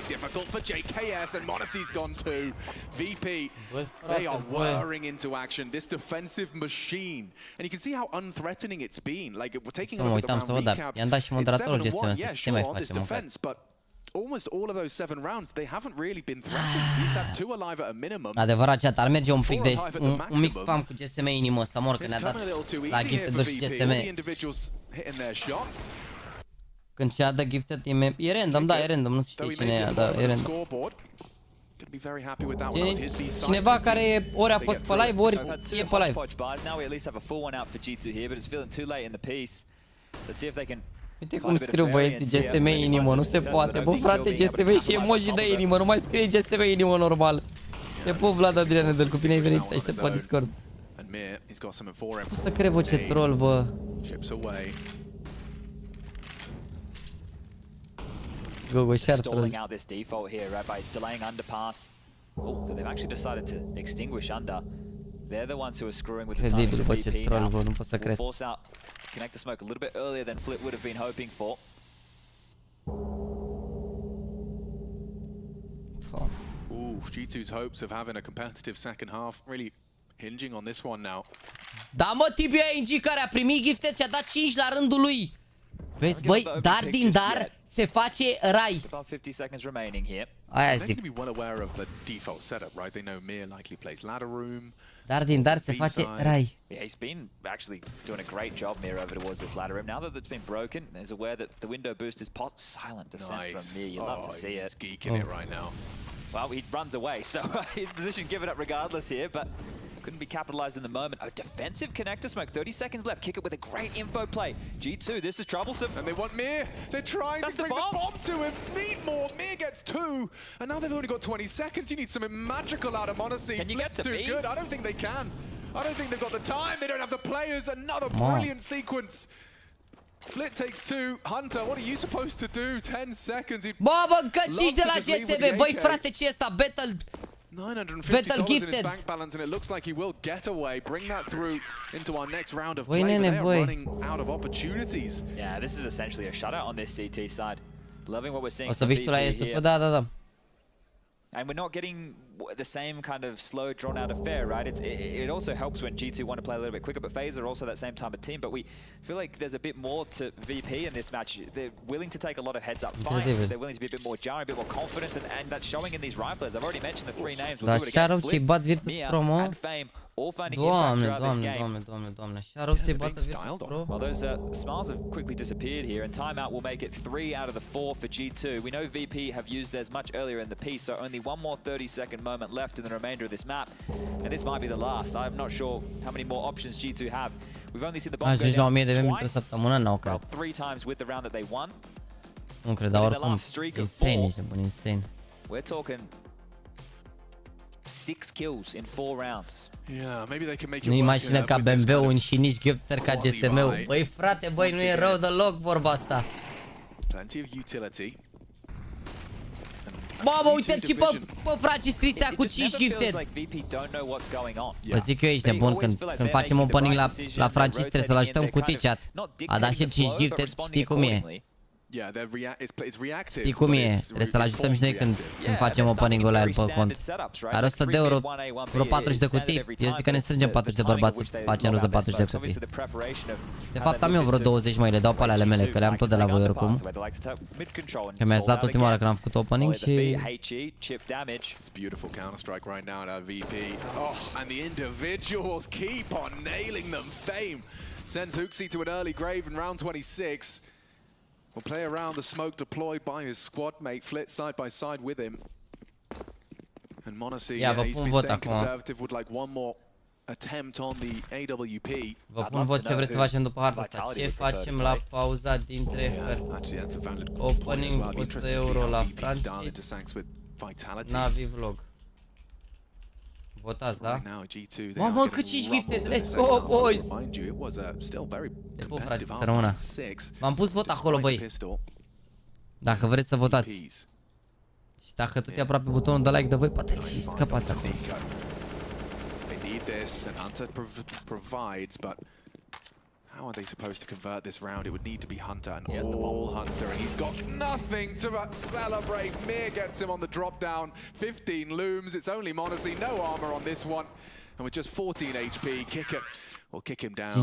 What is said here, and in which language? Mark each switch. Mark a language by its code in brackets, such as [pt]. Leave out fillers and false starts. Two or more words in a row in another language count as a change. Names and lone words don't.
[en] Difficult for JKS, and m0NESY's gone too. VP, they are whirring into action. This defensive machine. And you can see how unthreatening it's been. Like, we're taking a look at the round recap. It's 7-1, yeah, sure, on this defense, but almost all of those 7 rounds, they haven't really been threatened. He's had 2 alive at a minimum. [ro] Adevărat, chat, ar merge un pic de un mic spam cu GSM inimă să mor, că ne-a dat la gifted și GSM. Când și-a dat gifted e random, da, e random, nu știi cine e, da, e random. Cineva care ori a fost pe live, ori e pe live. Uite cum scriu băieții GSM inimă, nu se poate. Bă, frate, GSM și emoji de inimă, nu mai scrie GSM inimă normal. Te pup, Vlad Adrian Nedel, cu bine ai venit, aștept pe Discord. O să cred, bă, ce troll, bă. [en] Go, share troll. Out this default here, right, by delaying underpass. Oh, so they've actually decided to extinguish under. They're the ones who are screwing with the timing of VP now. [ro] Nu pot să [en] Will [ro] cred. [en] force out Connector Smoke a little bit earlier than Flit would have been hoping for. Ooh, G2's hopes of having a competitive second half really hinging on this one now. [ro] Da, mă, TibiCretu care a primit gifted și a dat 5 la rândul lui. Vezi, băi, dar din dar se face rai. [en] About 50 seconds remaining here. [ro] Aia [en] They're [ro] zic. [en] going to be well aware of the default setup, right? They know Mir likely plays ladder room. [ro] Dar din dar se face rai. [en] Yeah, he's been actually doing a great job Mir over towards this ladder room. Now that it's been broken, he's aware that the window boost is pot. Silent descent from Mir. You love to see it. He's geeking it right now. Well, he runs away, so his position given up regardless here, but couldn't be capitalized in the moment. A defensive Connector Smoke, 30 seconds left. Kick it with a great info play. G2, this is troublesome. And they want Mir. They're trying to bring the bomb to him. Need more. Mir gets 2. And now they've only got 20 seconds. You need something magical out of Monacy. Can you get to too B? good. I don't think they can. I don't think they've got the time. They don't have the players. Another brilliant sequence. Flit takes 2. Hunter, what are you supposed to do? 10 seconds. [ro] Bă, încă 5 de la GSB. Băi, frate, ce e ăsta? [en] Battle $950 in his bank balance, and it looks like he will get away. Bring that through into our next round of play. But they are running out of opportunities. Yeah, this is essentially a shutout on this CT side. Loving what we're seeing. [ro] O să vii tu la SF, da. [en] And we're not getting the same kind of slow, drawn-out affair, right? It also helps when G2 want to play a little bit quicker, but FaZe are also that same type of team. But we feel like there's a bit more to VP in this match. They're willing to take a lot of heads-up fights. They're willing to be a bit more jarring, a bit more confidence, and that's showing in these riflers. I've already mentioned the 3 names. We'll do it again. Flit, Mia, and Fame, all finding impact throughout this game. [ro] Doamne. Și-a să-i bată VirtusPro. [en] Well, those smiles have quickly disappeared here, and timeout will make it 3 out of the 4 for G2. We know VP have used theirs much earlier in the piece, so only one more 30-second moment left in the remainder of this map, and this might be the last. I'm not sure how many more options G2 have. We've only seen the bomb go down twice, well, 3 times with the round that they won. [ro] Nu cred, dar oricum, insane, ești bun, insane. [en] We're talking 6 kills in 4 rounds. Yeah, maybe they can make it. [ro] Nu imagină ca BMW-ul și nici Gifter ca GSM-ul. Băi, frate, băi, nu e rău deloc vorba asta. Plenty of utility. Bă, uite-l și pe Francis Cristea cu 5 gifted. Vă zic eu, ești nebun, când facem opening la Francis trebuie să-l ajutăm cu T-chat. A dat și 5 gifted, știi cum e. Știi cum e, trebuie să-l ajutăm și noi când facem opening-ul la el pe cont. Are 100 de euro, vreo 40 de cutii. Eu zic că ne strângem 40 de bărbați și facem rost de 40 de cutii. De fapt am eu vreo 20, măi, le dau pe ale mele, că le-am tot de la voi oricum. Că mi-ați dat ultima oară când am făcut opening și... [en] It's beautiful counter-strike right now at VP. Oh, and the individuals keep on nailing them. Fame sends HOTSTEPPER to an early grave in round 26. Will play around the smoke deployed by his squad mate. Flit side by side with him. And Monacy, he's been staying conservative, would like one more attempt on the AWP. [ro] Vă pun vot ce vreți să facem după harta asta. Ce facem la pauza dintre hărți? Opening 100 euro la Francis. Navi vlog. Votați, da? Mamă, cât 5 gifted, [en] let's go, boys! [ro] Frate, să rămână. V-am pus vot acolo, băi. Dacă vreți să votați. Și dacă tot e aproape butonul de like de voi, poate și scăpați acolo. [en] How are they supposed to convert this round? It would need to be Hunter, and all Hunter, and he's got nothing to celebrate. Mir gets him on the drop down. 15 looms. It's only Monacy, no armor on this one, and with just 14 HP, Kicker will kick him down.